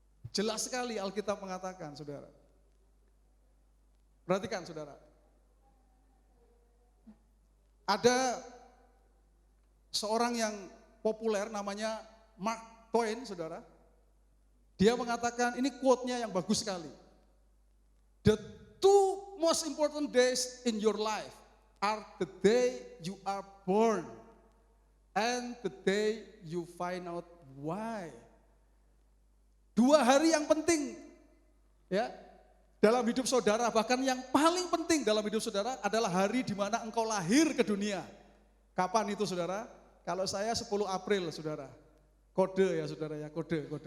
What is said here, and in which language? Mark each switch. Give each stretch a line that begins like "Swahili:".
Indonesian: Jelas sekali Alkitab mengatakan, saudara. Perhatikan, saudara. Ada seorang yang populer namanya Mark Twain, saudara. Dia mengatakan, ini quote-nya yang bagus sekali.
English: The two most important days in your life are the day you are born and the day you find out why.
Indonesian: 2 hari yang penting ya dalam hidup saudara, bahkan yang paling penting dalam hidup saudara adalah hari di mana engkau lahir ke dunia. Kapan itu, saudara? Kalau saya 10 April, saudara. Kode ya, saudara ya, kode.